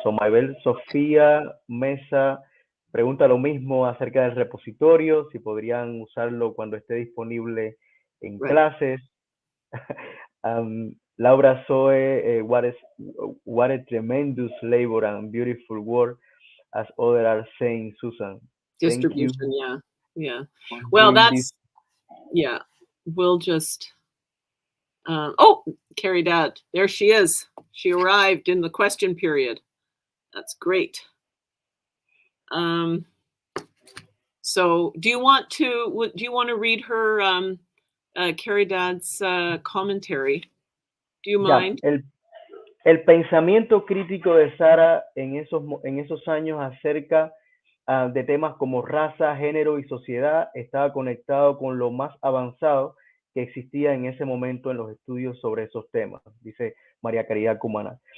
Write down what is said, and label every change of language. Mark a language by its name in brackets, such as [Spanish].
[Spanish] So Maybel Sofía Mesa pregunta lo mismo acerca del repositorio, si podrían usarlo cuando esté disponible en clases. [English] Laura Zoe, what a tremendous labor and beautiful work, as others are saying, Susan. Distribution, yeah. Well, that's, yeah, we'll just, Carrie Dad, there she is. She arrived in the question period. That's great. So do you want to read her, Carrie Dad's commentary? Do you mind? [Spanish] El pensamiento crítico de Sara en esos años acerca de temas como raza, género y sociedad estaba conectado con lo más avanzado que existía en ese momento en los estudios sobre esos temas, dice María Caridad Cumana.